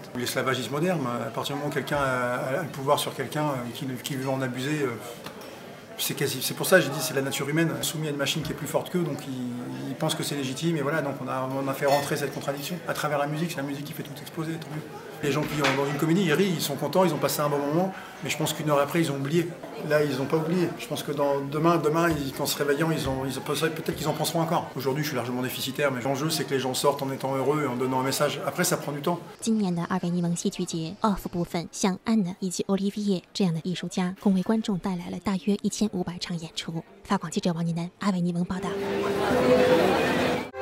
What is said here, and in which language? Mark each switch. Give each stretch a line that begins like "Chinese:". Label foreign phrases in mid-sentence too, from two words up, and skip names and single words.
French: L'esclavagisme moderne, à partir du moment où quelqu'un a le pouvoir sur quelqu'un qui veut en abuser, c'est pour ça que j'ai dit c'est la nature humaine, soumis à une machine qui est plus forte qu'eux, donc ils pensent que c'est légitime, et voilà, donc on a fait rentrer cette contradiction à travers la musique, c'est la musique qui fait tout exploser, tant mieux. Les gens qui sont dans une comédie, ils rient, ils sont contents, ils ont passé un bon moment, mais je pense qu'une heure après, ils ont oublié. Là, ils n'ont pas oublié. Je pense que demain, qu'en se réveillant, peut-être qu'ils en penseront encore. Aujourd'hui, je suis largement déficitaire, mais l'enjeu, c'est que les gens sortent en étant heureux et en donnant un message. Après, ça prend du temps.
Chinese: 今年的阿维尼翁戏剧节 off 部分，像安娜以及 Olivier 这样的艺术家，共为观众带来了大约1500场演出。法广记者王宁南，阿维尼翁报道。